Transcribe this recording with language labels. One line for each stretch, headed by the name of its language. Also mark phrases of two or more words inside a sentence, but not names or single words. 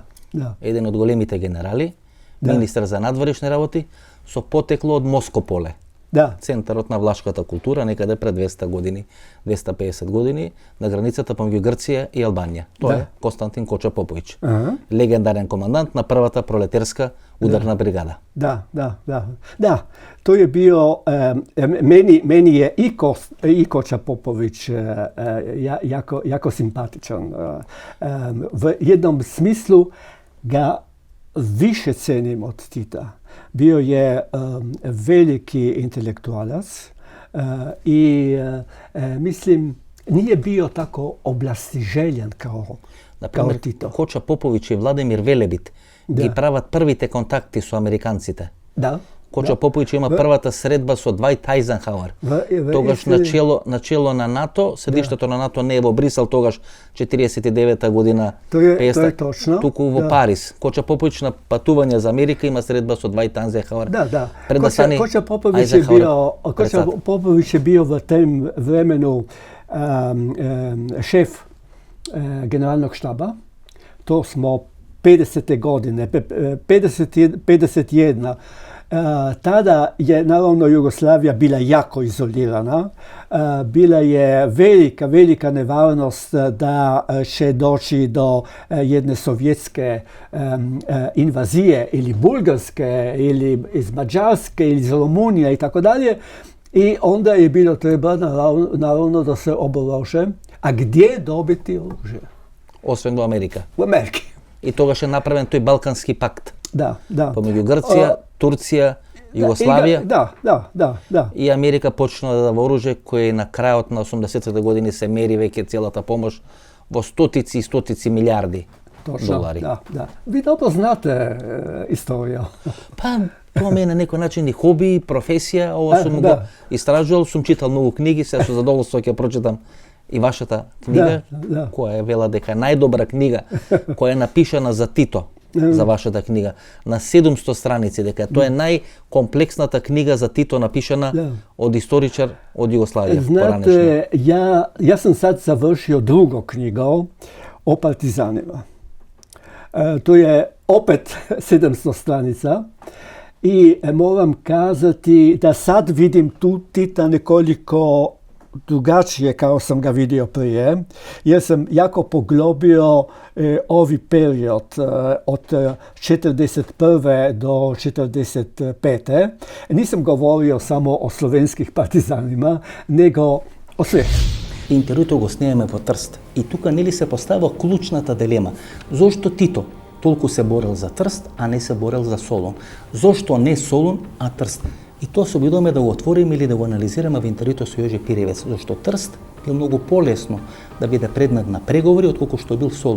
Macedonian: Еден од големите генерали, министер за надворешни работи, со потекло од Москополе, Да. Центарот на влашката култура некаде пред 200 години, 250 години, на границата помеѓу Грција и Албанија. Тоа е Константин Коча Попович. Легендарен командант на првата пролетерска ударна бригада.
Croatian: Da, da, da. Da, to je bio, meni je i Koča Popović jako simpatičan. V jednom smislu ga više cenim od Tita. Bio je veliki intelektualac i mislim nije bio tako oblastiželjan kao Tito.
Macedonian: Коча Попович и Владимир Велебит ги прават првите контакти со американците. Да. Коча Попович има првата средба со Двајт Ајзенхауер. Тогаш начело на НАТО, седиштето на НАТО не е во Брисел, тогаш 49-та година. Тоа е точно. Туку во Париз. Коча Попович на патување за Америка има средба со Двајт Ајзенхауер.
Croatian: Да. Коча Попович je bio v tem vremenu šef generalnog štaba. To smo 50. godine, 51. Tada je naravno Jugoslavija bila jako izolirana. Bila je velika nevarnost da će doći do jedne sovjetske invazije ili bulgarske ili iz Mađarske ili iz Rumunije i tako dalje. I onda je bilo treba naravno da se oborože. A gdje dobiti oružje?
Macedonian: Освен до Америка.
Croatian: U Ameriki.
Macedonian: И тогаш е направен тој Балкански пакт.
Croatian: Da.
Macedonian: Помеѓу Грција, Турција, Југославија.
Croatian: Da.
Macedonian: И Америка почна да дава оружје кој на крајот на 80-те години се мери веќе целата помош во стотици и стотици милиарди долари.
Croatian: Da. Vi dobro znate istoriju.
Macedonian: Па, тоа ми е на некој начин и хоби, професија, ова сум го истражувал, сум читал многу книги, се со задоволство ќе прочитам и вашата книга, која е вела дека најдобра книга која е напишана за Тито, за вашата книга, на 700 страници, дека тоа е најкомплексната книга за Тито напишана од историчар од Југославија.
Croatian: Znate, ja sam sad završio drugu knjigu o partizanima. To je opet 700 stranica i moram kazati da sad vidim tu Tita nekoliko drugačije kao sam ga vidio prije, jer sam jako poglobio ovi period od 41. do 45. Nisam govorio samo o slovenskih partizanima, nego o svetu.
Macedonian: Интервјуто го снемаме во Трст и тука нели се постава клучната дилема. Зошто Тито толку се борел за Трст, а не се борел за Солун? Зошто не Солун, а Трст? И тоа се обидуваме да го отвориме или да го анализираме во интервјуто со Јожи Пиревец, зашто Трст бил многу полесно да биде предмет на преговори отколку што бил Солун.